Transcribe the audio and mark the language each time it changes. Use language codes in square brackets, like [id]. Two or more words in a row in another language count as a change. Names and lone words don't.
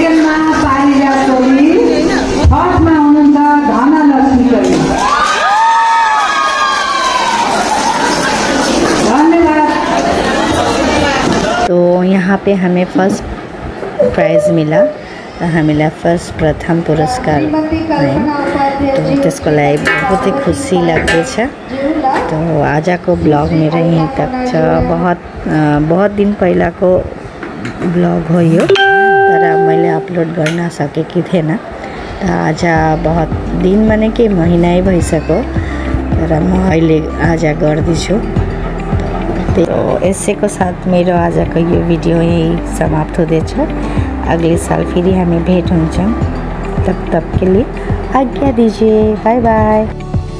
[ne] पारिजातोली फर्स्टमा हुनुहुन्छ धनलक्ष्मी कोली। धन्यवाद। [hi] तो यहाँ पे हमें फर्स्ट प्राइज मिला, [ne] हामीलाई फर्स्ट प्रथम पुरस्कार है, तो त्यसको लागि बहुत ही खुसी लाग्दैछ। तो आजको ब्लग मेरो यहीँ तक छ। बहुत दिन पहिलाको ब्लग हो यो, तर मैले अपलोड गर्न सकेकी थिएन। आज बहुत दिन माने के महिनै भइसक्यो, तर म अहिले आज गर्दैछु। तो यसैको साथ मेरो आजको यो भिडियो यही समाप्त हुँदैछ। [hi] अगले साल फिर हमें भेंट होंगे, तब के लिए आज्ञा दीजिए। [en] Bye bye.